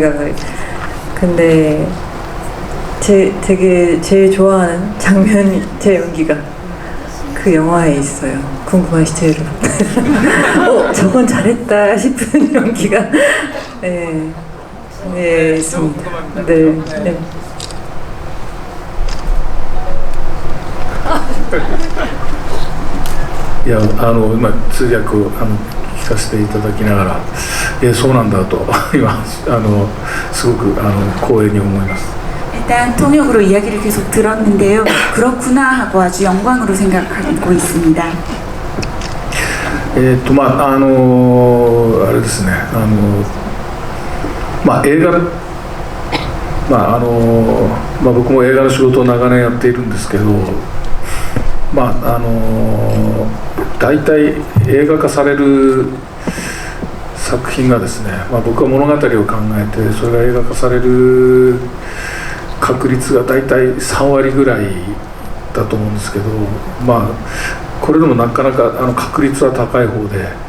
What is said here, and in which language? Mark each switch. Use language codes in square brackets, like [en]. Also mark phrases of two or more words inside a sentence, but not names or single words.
[ko] 근데 되게 제일 좋아하는 장면이 제 연기가 그 영화에 있어요. 궁금하시죠, 여러분? 저건 잘했다 싶은 연기가 네, 있습니다. 네. [ja] いや今通訳を聞かせていただきながらそうなんだと今すごく光栄に思います。 [ko] 일단 통역으로 이야기를 계속 들었는데요. 그렇구나 하고 아주 영광으로 생각하고 있습니다. [ja] あれですね映画僕も映画の仕事を長年やっているんですけど大体映画化される作品がですね、僕は物語を考えてそれが映画化される確率が大体3割ぐらいだと思うんですけど、これでもなかなか確率は高い方で